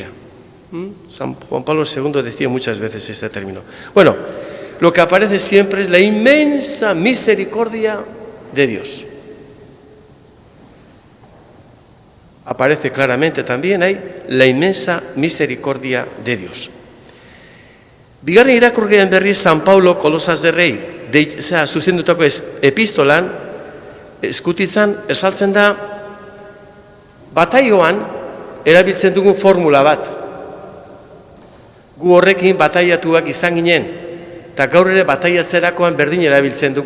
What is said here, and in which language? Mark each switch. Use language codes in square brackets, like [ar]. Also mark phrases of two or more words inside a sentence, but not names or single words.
[es] San Juan Pablo II decía muchas veces este término. Bueno, lo que aparece siempre es la inmensa misericordia de Dios. Aparece claramente también ahí la inmensa misericordia de Dios. [eu] Bigarren irakurgeen berri San Paulo Kolosasderrei zuzendutako epistolan eskutitzan esaltzen da bataioan erabiltzen dugun formula bat. Gu horrekin bataiatuak izan ginen, eta gaur ere bataiatzerakoan berdin erabiltzen dugu.